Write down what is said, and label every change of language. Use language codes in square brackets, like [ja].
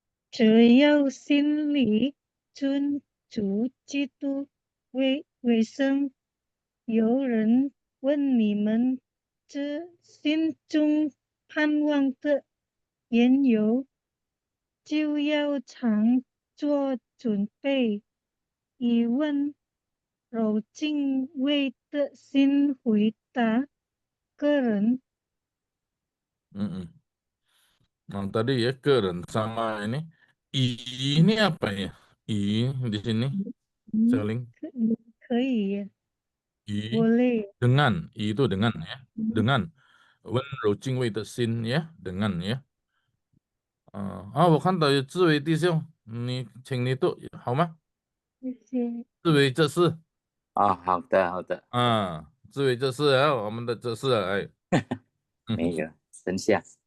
[zh] 只要心里尊主基督为生，有人问你们这心中盼望的缘由，就要常做准备，以温柔敬畏的心回答个人。 [id] Nah, tadi ya keren sama ini apa ya? I di sini saling [zh] 可以， I [id] boleh， dengan I itu dengan ya. Dengan [zh] 温柔敬畏的心 [id] ya, dengan ya. [zh] 我看到有志伟弟兄，请你读好吗？谢谢。志伟这是好的，志伟这是我们的这是哎，那个等一下，